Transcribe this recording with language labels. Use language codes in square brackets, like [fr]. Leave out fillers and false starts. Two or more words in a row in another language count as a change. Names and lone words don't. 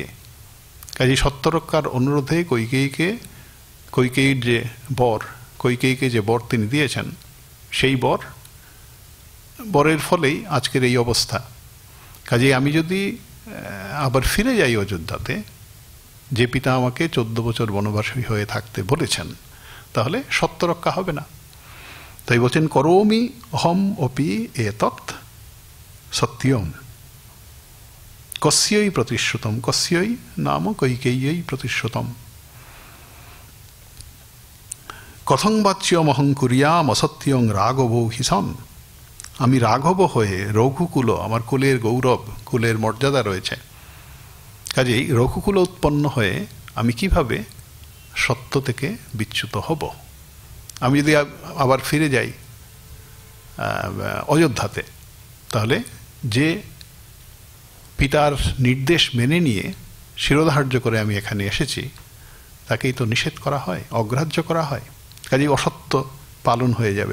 [bn] কাজে সত্য রক্ষার অনুরোধে কৈকেয়ীকে যে বর তিনি দিয়েছেন, সেই বরের ফলেই আজকের এই অবস্থা। কাজে আমি যদি আবার ফিরে যাই অযোধ্যাতে, যে পিতা আমাকে 14 বছর বনবাসী হয়ে থাকতে বলেছেন, তাহলে সত্য রক্ষা হবে না। তাই বলছেন [sa] করোমি অহম অপি এতৎ সত্যম কস্যৈ প্রতিশ্রুতম, কস্যৈ নাম কৈকেয়্যৈ প্রতিশ্রুতম কথং বাচ্যম অহং কুরিয়াম অসত্যং রাঘবো হি সন। [bn] আমি রাঘব হয়ে রঘুকুল, আমার কুলের গৌরব, কুলের মর্যাদা রয়েছে, কাজেই রঘুকুল উৎপন্ন হয়ে আমি কিভাবে সত্য থেকে বিচ্যুত হব। আমি যদি আবার ফিরে যাই অযোধ্যাতে, তাহলে যে পিতার নির্দেশ মেনে নিয়ে শিরোধার্য করে আমি এখানে এসেছি, তাকেই তো নিষেধ করা হয়, অগ্রাহ্য করা হয়, কাজেই অসত্য পালন হয়ে যাবে।